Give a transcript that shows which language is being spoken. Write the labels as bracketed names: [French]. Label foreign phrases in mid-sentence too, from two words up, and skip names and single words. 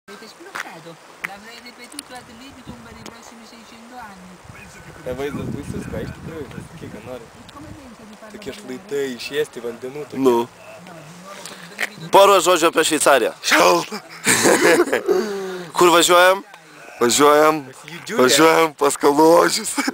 [Italian] Avete sbloccato? L'avrei ripetuto [Latin] ad libitum [Italian] per i prossimi 600 anni. [Lithuanian] Vaizdas baisus, ką iš tikrųjų, pasakyk, ką nori. Tokie šlaitai, išėsti vandenų tokie. Nu. Pora žodžio apie Šveicariją. Šalta. Kur važiuojam? Važiuojam pas Kaložius.